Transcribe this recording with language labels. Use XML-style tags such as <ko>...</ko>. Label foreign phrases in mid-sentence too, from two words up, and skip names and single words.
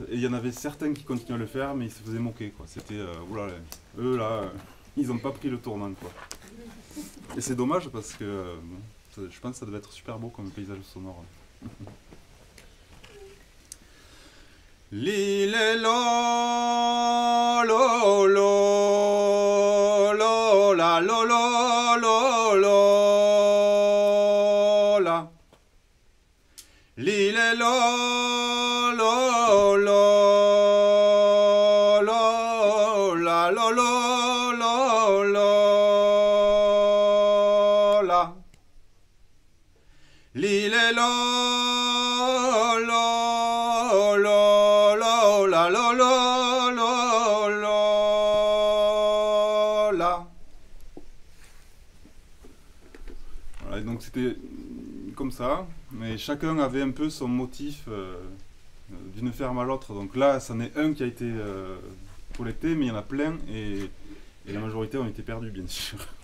<fr>Et il y en avait certains qui continuaient à le faire, mais ils se faisaient moquer, quoi. C'était, oulala, eux là, ils n'ont pas pris le tournant, quoi. Et c'est dommage parce que je pense que ça devait être super beau comme paysage sonore. Li le lo lo lo lo la lo lo lo lo Li le lo lo lo lo la lo lo lo lo la. Li le lo lo lo lo la lo lo lo lo la. Voilà, et donc c'était comme ça, mais chacun avait un peu son motif d'une ferme à l'autre. Donc là, c'en est un qui a été collecté, mais il y en a plein et la majorité ont été perdus, bien sûr.</fr>